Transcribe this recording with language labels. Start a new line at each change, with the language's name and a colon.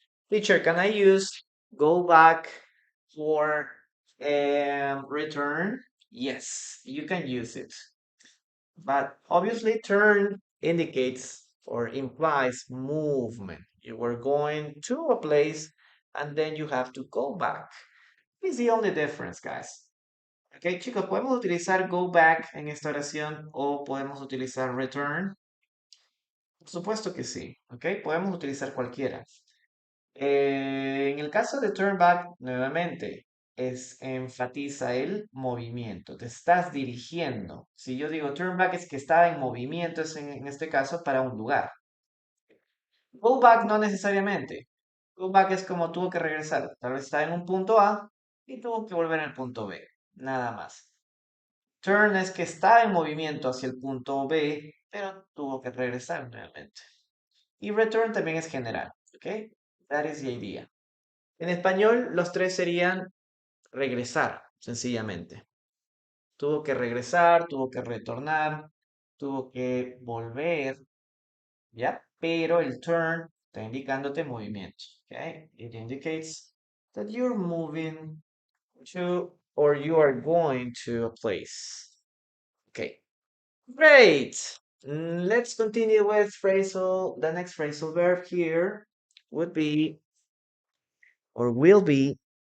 English: Teacher, can I use go back for return? Yes, you can use it. But obviously, turn indicates or implies movement. You were going to a place and then you have to go back. It's the only difference, guys.
Spanish: Ok, chicos, ¿podemos utilizar go back en esta oración o podemos utilizar return? Por supuesto que sí, ok, podemos utilizar cualquiera. En el caso de turn back, nuevamente, enfatiza el movimiento. Te estás dirigiendo. Si yo digo turn back es que estaba en movimiento, es en este caso para un lugar. Go back no necesariamente. Go back es como tuvo que regresar. Tal vez estaba en un punto A y tuvo que volver al punto B. Nada más. Turn es que estaba en movimiento hacia el punto B, pero tuvo que regresar nuevamente. Y return también es general. ¿Ok?
English: That is the idea.
Spanish: En español, los tres serían regresar, sencillamente. Tuvo que regresar, tuvo que retornar, tuvo que volver, ¿ya? Pero el turn está indicándote movimiento, ¿ok?
English: It indicates that you're moving to or you are going to a place. Okay, great. Let's continue with phrasal. The next phrasal verb here would be or will be.